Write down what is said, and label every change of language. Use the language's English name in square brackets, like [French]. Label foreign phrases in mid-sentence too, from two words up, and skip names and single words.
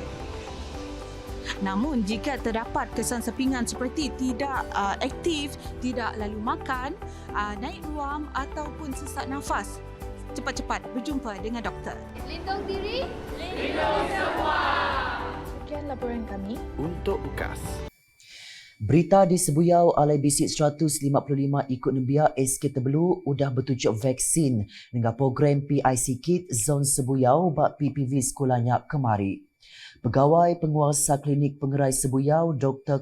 [Malay] Namun jika terdapat kesan sepingan seperti tidak aktif, tidak lalu makan, naik ruam ataupun sesak nafas, cepat-cepat berjumpa dengan doktor. Lindung diri. Sekian laporan kami. Untuk UKAS. [Iban] Berita di Sebuyau alai bisik 155 ikut nembiak SK Terbelu udah bertujuk vaksin dengan program PIC Kit Zon Sebuyau bak PPV sekolahnya kemari. Pegawai Penguasa Klinik Pengerai Sebuyau Dr.